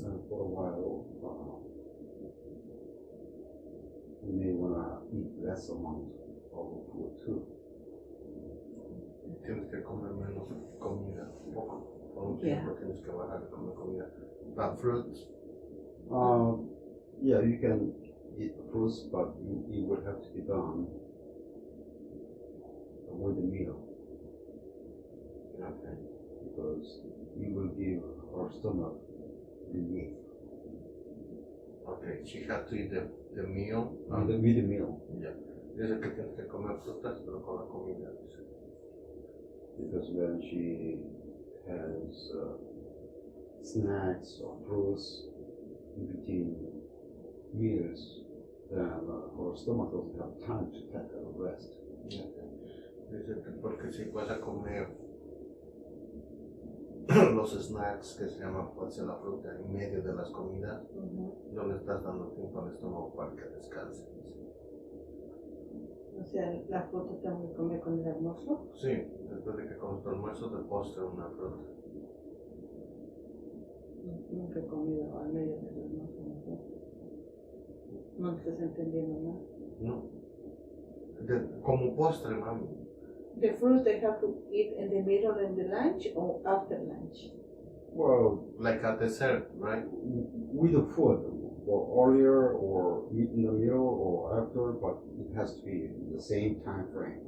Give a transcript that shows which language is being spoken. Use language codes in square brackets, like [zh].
[en] For a while, you may want to eat less amount of food too. [es] Tienes que comer menos comida, poco. Por un tiempo tienes que bajar de comer comida. [en] But fruits? Yeah, you can eat fruits, but it would have to be done with a meal. Okay. Because it will give our stomach relief. Okay, she had to eat the meal. With the meal. Yeah. [es] Dice que tienes que comer frutas, pero con la comida. Dice. [en] Because when she has snacks or fruits in between meals, then her stomach doesn't have time to take a rest. Okay. [es] Dice que porque si vas a comer los snacks que se llaman fuerza de la fruta en medio de las comidas, no le estás dando tiempo al estómago para que descanse. O sea, la fruta tengo que comer con el almuerzo. Sí, después de que comes tu almuerzo te postre una fruta. Nunca he comido al medio del almuerzo. No me estás entendiendo nada. No. Como postre, mami. [en] The fruit they have to eat in the middle and the lunch or after lunch? Well, Like a dessert, right? with the food, or earlier or in the middle or after, but it has to be in the same time frame.